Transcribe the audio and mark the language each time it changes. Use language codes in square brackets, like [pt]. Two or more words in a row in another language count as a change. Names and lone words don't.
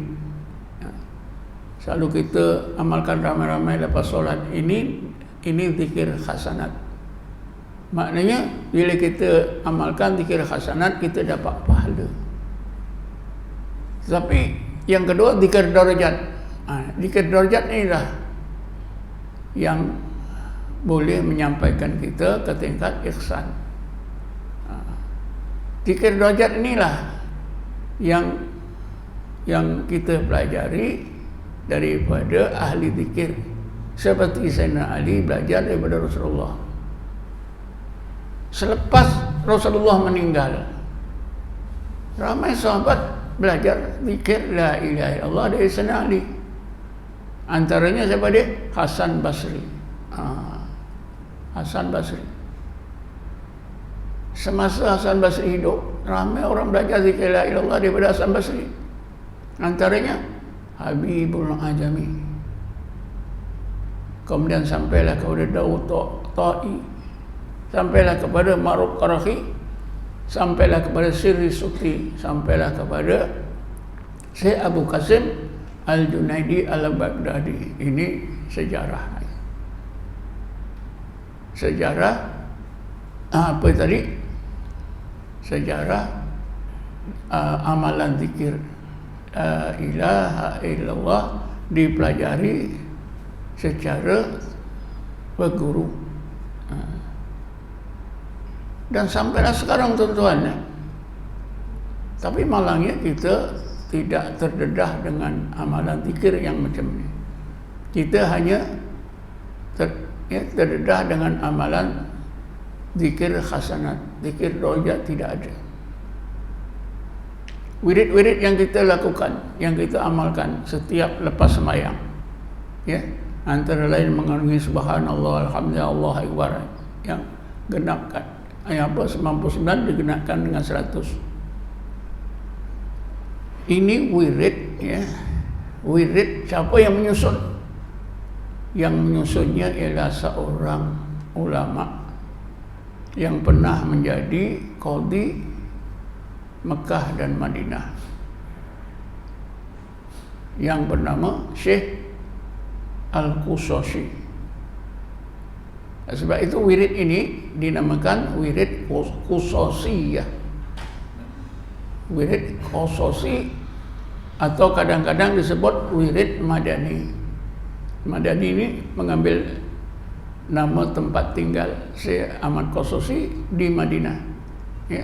[ms] Selalu kita amalkan ramai-ramai lepas solat. Ini zikir hasanat. Maknanya bila kita amalkan zikir hasanat, kita dapat pahala. Tapi yang kedua, zikir darajat. Zikir darajat inilah yang boleh menyampaikan kita ke tingkat ihsan. Zikir darajat inilah yang kita pelajari daripada ahli zikir. Seperti Sayyidina Ali belajar daripada Rasulullah. Selepas Rasulullah meninggal, ramai sahabat belajar zikir [ar] لا إله إلا الله [ms] dari Sayyidina Ali. Antaranya siapa dia? Hasan Basri. Hasan Basri. Semasa Hasan Basri hidup, ramai orang belajar zikir [ar] لا إله إلا الله [ms] daripada Hasan Basri. Antaranya Habibul Ajami. Kemudian sampailah kepada Daud Ta'i, sampailah kepada Ma'ruf Qarahi, sampailah kepada Sirri Sukti, sampailah kepada Syekh Abu Qasim Al-Junaidi Al-Baghdadi. Ini sejarah. Sejarah apa tadi? Sejarah amalan zikir [ar] لا إله إلا الله [ms] dipelajari secara berguru. Dan sampailah sekarang tuan-tuan. Tapi malangnya kita tidak terdedah dengan amalan zikir yang macam ni. Kita hanya terdedah dengan amalan zikir hasanat, zikir darajat tidak ada. Wirid-wirid yang kita lakukan, yang kita amalkan setiap lepas sembahyang, ya, antara lain mengandungi [ar] سبحان الله، الحمد لله، الله أكبر, [ms] yang genapkan. Yang apa 99 digenapkan dengan 100. Ini wirid, ya. Wirid siapa yang menyusun? Yang menyusunnya ialah seorang ulama yang pernah menjadi qadhi Mekah dan Madinah, yang bernama Syekh Al-Qushashi. Sebab itu wirid ini dinamakan wirid Qushashi, ya. Wirid Qushashi atau kadang-kadang disebut wirid Madani. Madani ini mengambil nama tempat tinggal Syekh Ahmad Qushashi di Madinah, ya.